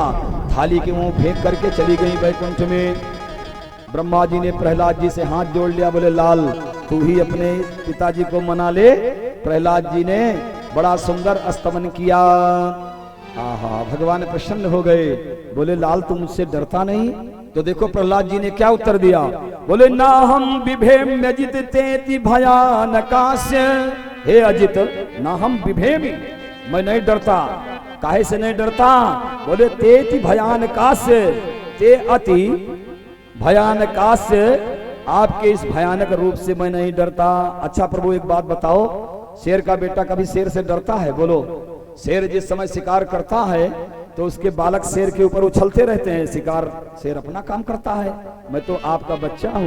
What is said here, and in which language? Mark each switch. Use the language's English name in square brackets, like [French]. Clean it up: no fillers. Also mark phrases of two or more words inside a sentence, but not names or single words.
[Hindi] थाली के मुंह फेंक करके चली गई वैकुंठ में। ब्रह्मा जी ने प्रहलाद जी से हाथ जोड़ लिया, बोले लाल तू ही अपने पिताजी को मना ले। प्रहलाद जी ने बड़ा सुंदर स्तवन किया। आहा, भगवान प्रसन्न हो गए। बोले लाल तू मुझसे डरता नहीं? तो देखो प्रहलाद जी ने क्या उत्तर दिया। [Sanskrit] बोले ना हम विभेम अजित तेति भयानकास्य। हे अजित, ना हम विभेमी, [Hindi] मैं नहीं डरता। काहे से नहीं डरता? बोले [Sanskrit] तेति भयानकास्य, ते अति भयानकास्य, [Hindi] आपके इस भयानक रूप से मैं नहीं डरता। अच्छा प्रभु एक बात बताओ, शेर का बेटा कभी शेर से डरता है? बोलो। शेर जिस समय शिकार करता है तो उसके बालक शेर के ऊपर उछलते रहते हैं। शिकार शेर अपना काम करता है, मैं तो आपका बच्चा हूँ।